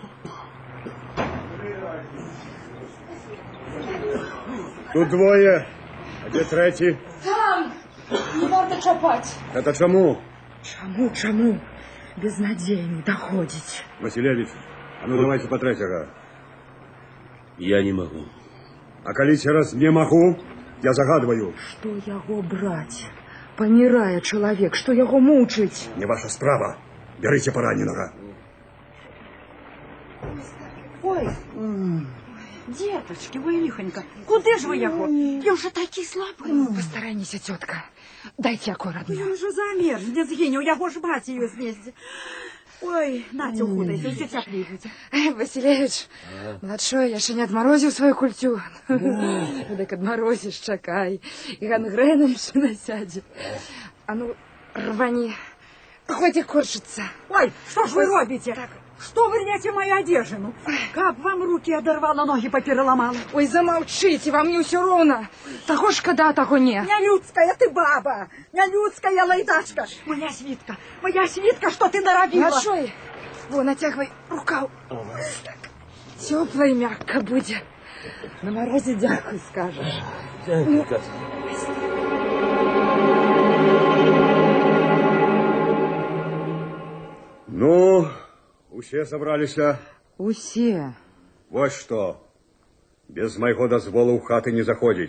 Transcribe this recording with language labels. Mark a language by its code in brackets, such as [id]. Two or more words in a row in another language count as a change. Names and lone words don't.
[be] Тут двое, а дзе трэці? Там! Не варта чапаць. Гэта чаму? Чаму? Без надзеі не даходзіць. [ru] Василевич, а ну давайте по третьего. Я не могу. А коли раз не могу, я загадываю. [be] Што яго браць? Памірае чалавек, што яго мучыць? Не ваша справа. Берите пораненого. Ой, деточки, вы лихонько, куды ж вы яго? Я уже такі слабы. Пастарайся, цётка. Дайце акуратна. Ён ужо замерзне, згіне, у яго ж баці ёсць месце. Ой, Натя, ухудайся, ўсё цяплей будзе. Василевич, младшой, яшчэ не адмарозіў сваю кульцю. Дык адмарозіш, чакай. І гангрэна яшчэ насядзе. А ну, рвані. Хоць корчыцца. Ой, што ж вы робіце? Што вы рвяце мою одежину? [ru] Каб вам руки оторвала, ноги попереламала. [be] Ой, замаўчыце, вам не ўсё роўна. Таго шкада, таго не. Нялюдская ты баба, нялюдская лайдачка. [ru] Моя свитка, что ты наробила? Младшой, во, натягивай рукав. Так, тепло и мягко будет. На морозе дякую скажешь. [uk] Дякую, [be] Ну, усе собраліся? Усе. [ru] Вот что. [be] Без майго дазволу ў хаты не заходзіць.